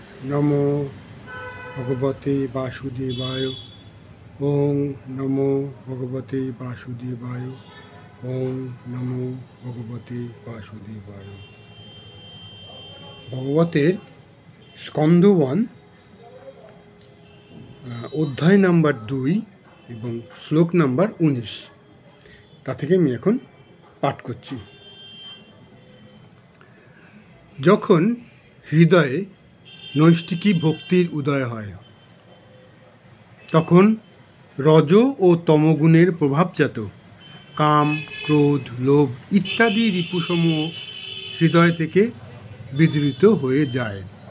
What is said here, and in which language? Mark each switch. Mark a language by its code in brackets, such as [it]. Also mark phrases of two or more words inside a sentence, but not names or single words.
[sa] নমো ভগবতে বাসুদেবায়। ওং নমো ভগবতে বাসুদেবায়। ওং নমো ভগবতে বাসুদেবায়। [bn] ভগবতের স্কন্ধ 1, অধ্যায় নাম্বার 2 এবং শ্লোক নাম্বার 19, তা থেকে আমি এখন পাঠ করছি। যখন হৃদয়ে নৈষ্ঠিকী ভক্তির উদয় হয়, তখন রজ ও তমগুণের প্রভাবজাত কাম, ক্রোধ, লোভ ইত্যাদি রিপুসমূহ হৃদয় থেকে বিদূরিত হয়ে যায়।